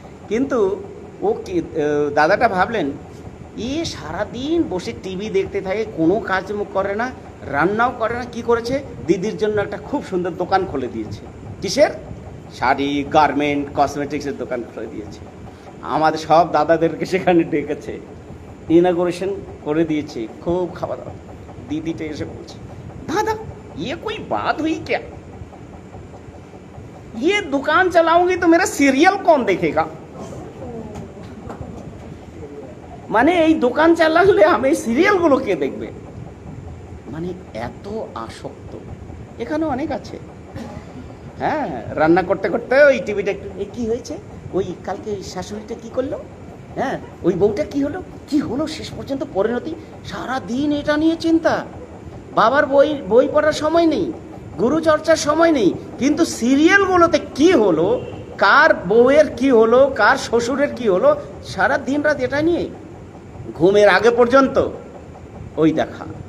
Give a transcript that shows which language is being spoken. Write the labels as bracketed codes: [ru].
[bn] কিন্তু ও কি, দাদাটা ভাবলেন সারাদিন বসে টিভি দেখতে থাকে, কোনো কাজ করে না, রান্নাও করে না। কি করেছে, দিদির জন্য একটা খুব সুন্দর দোকান খুলে দিয়েছে। কিসের? শাড়ি, গার্মেন্ট, কসমেটিক্সের দোকান খুলে দিয়েছে। আমাদের সব দাদাদেরকে সেখানে ডেকেছে, ইনাগোরেশন করে দিয়েছে, খুব খাওয়া দাওয়া। [hi] दीदी एसे बोलছে, दादा ये कोई बात हुई क्या, ये दुकान चलाऊंगी तो मेरा सीरियल कौन देखेगा, [bn] মানে এই দোকান চালালে আমি সিরিয়ালগুলো কে দেখবে। মানে এত আসক্ত। এখানে অনেক আছে, হ্যাঁ, রান্না করতে করতে ওই টিভিটা একটু, কি হয়েছে, ওই কালকে শাশুড়িটা কি করলো, হ্যাঁ, ওই বউটা কি হলো, শেষ পর্যন্ত পরিণতি। সারা দিন এটা নিয়ে চিন্তা। বাবার বই পড়ার সময় নেই, গুরু চর্চার সময় নেই, কিন্তু সিরিয়ালগুলোতে কি হলো, কার বউয়ের কি হলো, কার শ্বশুরের কি হলো, সারা দিন রাত এটা নিয়ে, ঘুমের আগে পর্যন্ত ওই দেখা।